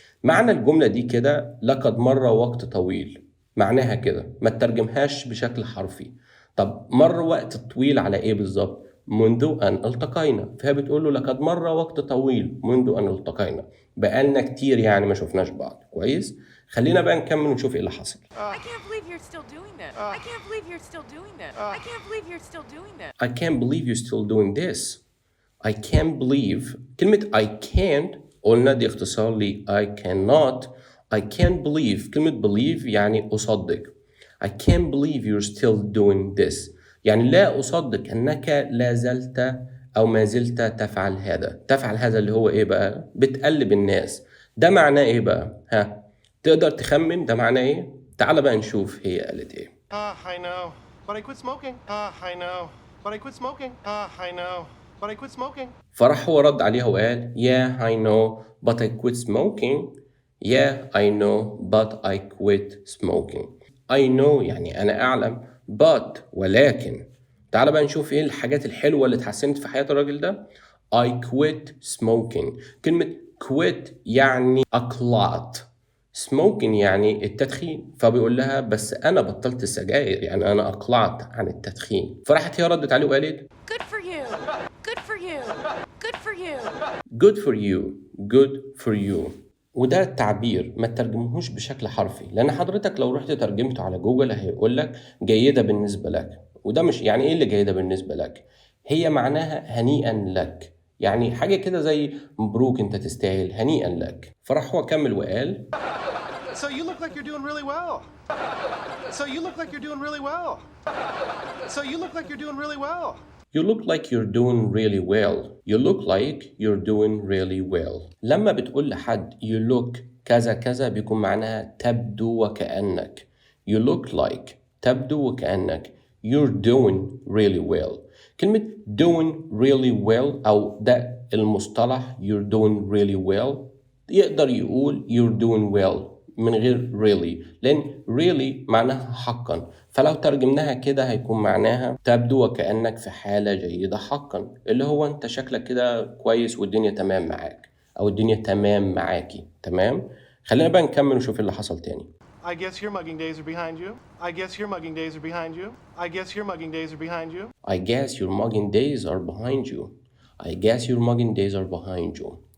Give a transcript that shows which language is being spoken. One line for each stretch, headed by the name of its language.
Arabic: معنى الجملة دي كده لقد مر وقت طويل، معناها كده، ما تترجمهاش بشكل حرفي. طب مر وقت طويل على ايه بالظبط؟ منذ أن التقينا، فهي بتقول له لقد مر وقت طويل منذ أن التقينا، بقالنا كتير يعني ما شفناش بعض. كويس؟ خلينا بقى نكمل ونشوف ايه اللي حصل.
English: I can't believe you're still doing this. I can't believe you're still doing this. I can't believe you're still doing this. I can't believe you're still doing this. I can't believe.
Arabic: كلمة
English: I can't
Arabic: قلنا دي اختصار ل
English: I cannot. I can't believe،
Arabic: كلمة
English: believe
Arabic: يعني أصدق.
English: I can't believe you're still doing this،
Arabic: يعني لا أصدق أنك لا زلت أو ما زلت تفعل هذا. تفعل هذا اللي هو إيه بقى؟ بتقلب الناس. ده معناه إيه بقى؟ ها؟ تقدر تخمن ده معناه إيه؟ تعال بقى نشوف هي قالت إيه.
English: I know, but I quit smoking. I know, but I quit smoking. I know, but I quit smoking.
Arabic: فراح هو رد عليها وقال
English: Yeah I know but I quit smoking. Yeah I know but I quit smoking. I know
Arabic: يعني أنا أعلم،
English: but
Arabic: ولكن. تعال بقى نشوف إيه الحاجات الحلوة اللي اتحسنت في حياة الراجل ده.
English: I quit smoking.
Arabic: كلمة quit يعني أقلعت، smoking يعني التدخين، فبيقول لها بس أنا بطلت السجاير، يعني أنا أقلعت عن التدخين. فراحت هي ردت عليه وقالت
English: Good for you. Good for you. Good for you. good for you. good for you.
Arabic: وده التعبير ما تترجمهوش بشكل حرفي، لأن حضرتك لو رحت ترجمته على جوجل هيقول لك جيدة بالنسبة لك، وده مش يعني إيه اللي جيدة بالنسبة لك؟ هي معناها هنيئا لك، يعني حاجة كده زي مبروك أنت تستاهل، هنيئا لك. فراح هو كمل وقال
English: So you look like you're doing really well. So you look like you're doing really well. So you look like you're doing really well. You look like you're doing really well. You look like you're doing really well.
Arabic: لما بتقول لحد
English: you look
Arabic: كذا كذا بيكون معناها تبدو وكأنك.
English: You look like
Arabic: تبدو وكأنك.
English: You're doing really well.
Arabic: كلمة
English: doing really well
Arabic: أو ده المصطلح
English: you're doing really well
Arabic: يقدر يقول
English: you're doing well
Arabic: من غير really، لأن really معناها حقا، فلو ترجمناها كده هيكون معناها تبدو وكأنك في حالة جيدة حقا، اللي هو أنت شكلك كده كويس والدنيا تمام معاك، أو الدنيا تمام معاكي. تمام؟ خلينا بقى نكمل ونشوف اللي حصل تاني.
English: I guess your mugging days are behind you. I guess your mugging days are behind you. I guess your mugging days are behind you. I guess your mugging days are behind you. I guess your mugging days are behind you.